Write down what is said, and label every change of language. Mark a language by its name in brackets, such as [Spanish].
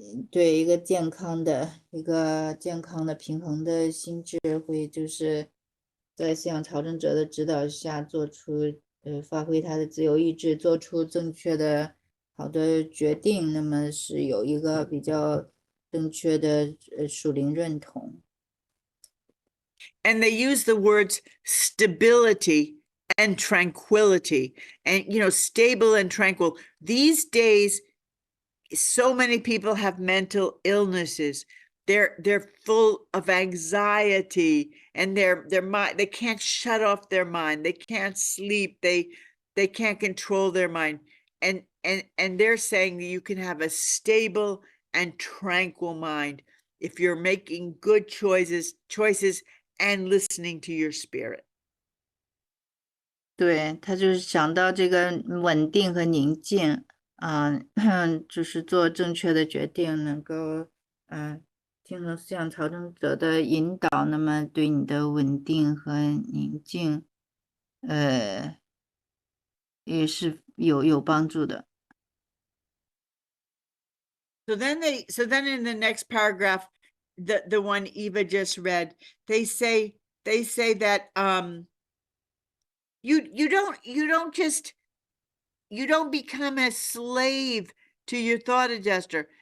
[Chinese] 对，一个健康的平衡的心智会就是在思想调整者的指导下做出发挥他的自由意志，做出正确的好的决定，那么是有一个比较正确的属灵认同。 [English] And they use the words stability and tranquility, and stable and tranquil. These days, so many people have mental illnesses. They're full of anxiety, and their mind, they can't shut off their mind. They can't sleep. They can't control their mind. And they're saying that you can have a stable and tranquil mind if you're making good choices and listening to your spirit. [Chinese] 对，他就是想到这个稳定和宁静啊，就是做正确的决定，能够听从思想调整者的引导，那么对你的稳定和宁静，也是有帮助的。 [English] So then in the next paragraph, the one Eva just read, they say that you don't become a slave to your thought adjuster.